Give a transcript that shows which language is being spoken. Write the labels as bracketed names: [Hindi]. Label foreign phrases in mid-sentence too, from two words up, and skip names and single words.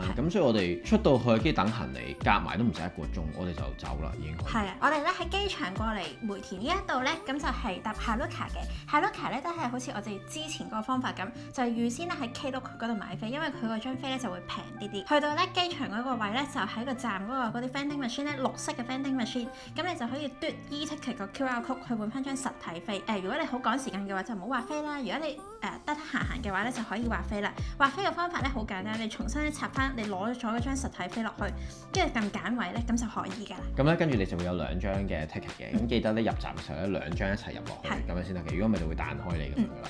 [Cantonese] 咁所以我哋出到去跟住等行李，夾埋都唔使1個鐘，我哋就走啦已經。係啊，我哋咧喺機場過嚟梅田呢一度咧，咁就係搭 Haruka 嘅。Haruka 咧都係好似我哋之前嗰個方法咁，就係預先咧喺 Klook 嗰度買飛，因為佢嗰張飛咧就會平啲啲。去到咧機場嗰個位咧，就喺個站嗰啲 [English] vending machine [Cantonese] 咧，綠色嘅 [English] vending machine， [Cantonese] 咁你就可以嘟 e-ticket 個 [English] QR code [Cantonese] 去換翻張實體飛。如果你好趕時間嘅話，就唔好畫飛啦。如果你得閒嘅話咧，就可以畫飛啦。畫飛嘅方法咧好簡單，你重新插翻你攞咗嗰張實體飛落去，跟住撳揀位咧，咁就可以㗎啦。咁咧跟住你就會有2張嘅 ticket 嘅，咁記得咧入站嘅時候咧2張一齊入落去，咁樣先得嘅。如果唔係就會彈開你咁樣啦。